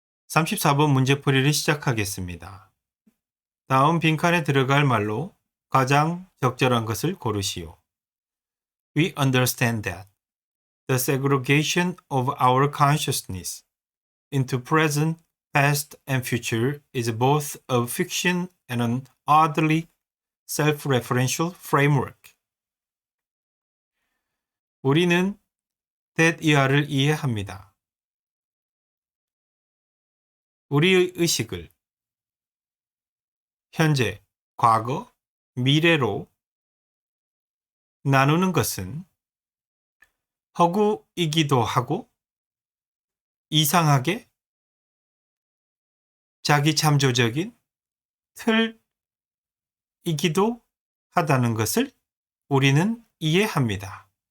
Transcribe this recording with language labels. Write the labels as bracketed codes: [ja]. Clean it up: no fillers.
[ko] 34번 문제풀이를 시작하겠습니다. 다음 빈칸에 들어갈 말로 가장 적절한 것을 고르시오. [en] We understand that the segregation of our consciousness into present, past, and future is both a fiction and an oddly self-referential framework. [ko] 우리는 that 이하를 이해합니다. 우리의 의식을 현재, 과거, 미래로 나누는 것은 허구이기도 하고 이상하게 자기 참조적인 틀이기도 하다는 것을 우리는 이해합니다.